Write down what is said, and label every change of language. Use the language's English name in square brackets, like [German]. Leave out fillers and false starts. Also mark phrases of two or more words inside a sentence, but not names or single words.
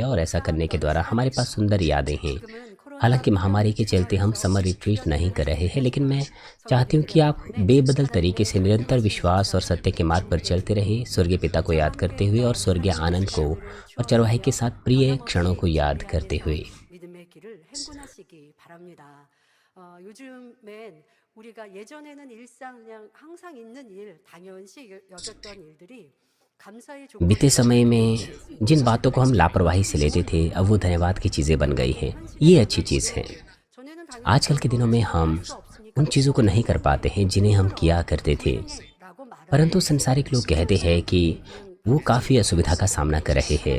[Hindi] और ऐसा करने के द्वारा हमारे पास सुंदर यादें हैं। हालांकि महामारी के चलते हम [English] summer retreat [Hindi] नहीं कर रहे हैं, लेकिन मैं चाहती हूँ कि आप बेबदल तरीके से निरंतर विश्वास और सत्य के मार्ग पर चलते रहे, स्वर्गीय पिता को याद करते हुए और स्वर्गीय आनंद को और चरवाहे के साथ प्रिय क्षणों को याद करते हुए। [Korean] 우리가 예전에는 일상 그냥 항상 있는 일, 당연시 여겼던 일들이 [Hindi] बीते समय में जिन बातों को हम लापरवाही से लेते थे अब वो धन्यवाद की चीज़ें बन गई हैं। ये अच्छी चीज़ है। आजकल के दिनों में हम उन चीज़ों को नहीं कर पाते हैं जिन्हें हम किया करते थे, परंतु संसारिक लोग कहते हैं कि वो काफ़ी असुविधा का सामना कर रहे हैं।